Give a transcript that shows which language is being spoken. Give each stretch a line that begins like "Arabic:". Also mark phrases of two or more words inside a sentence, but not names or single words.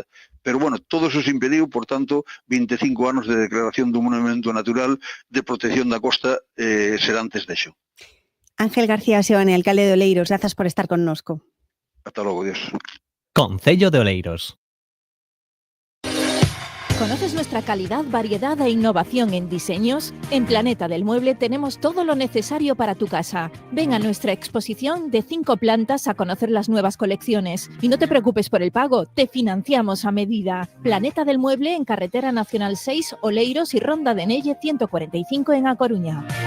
Spanish: Pero, bueno,
Galician: todo eso se impediu, por tanto, 25 anos de declaración dun monumento natural de protección da costa Serantes Dexo. Ángel García Seoane, alcalde de Oleiros, grazas por estar connosco. Ata logo, Dios. Concello de Oleiros.
Spanish: ¿Conoces nuestra calidad, variedad e innovación en diseños? En Planeta del Mueble tenemos todo lo necesario para tu casa. Ven a nuestra exposición de 5 plantas a conocer las nuevas colecciones. Y no te preocupes por el pago, te financiamos a medida. Planeta del Mueble en Carretera Nacional 6, Oleiros y Ronda de Nelle 145 en A Coruña.